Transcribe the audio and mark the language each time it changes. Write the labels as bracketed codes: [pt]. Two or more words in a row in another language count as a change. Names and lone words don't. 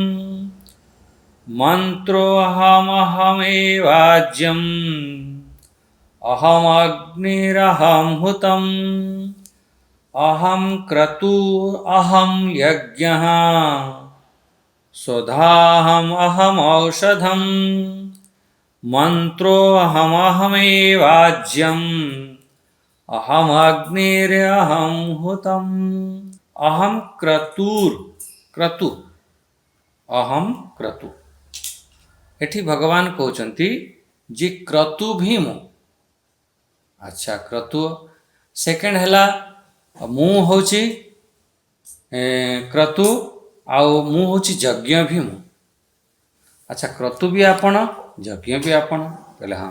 [sa] मन्त्रोऽहमहमेवाज्यम् अहमग्निरहं हुतम् अहं क्रतुरहं यज्ञः स्वधाहम् अहमौषधम् मन्त्रोऽहमहमेवाज्यम् अहमग्निरहं हुतम्। अहम क्रतु अहम क्रतु। [or] ଏଠି ଭଗବାନ କହୁଛନ୍ତି ଯେ କ୍ରତୁ ଭି ମୁଁ। ଅଚ୍ଛା କ୍ରତୁ ସେକେଣ୍ଡ ହେଲା ମୁଁ ହେଉଛି କ୍ରତୁ ଆଉ ମୁଁ ହେଉଛି ଯଜ୍ଞ ଭି ମୁଁ। ଅଚ୍ଛା କ୍ରତୁ ଭି ଆପଣ ଯଜ୍ଞ ଭି ଆପଣ କହିଲେ ହଁ।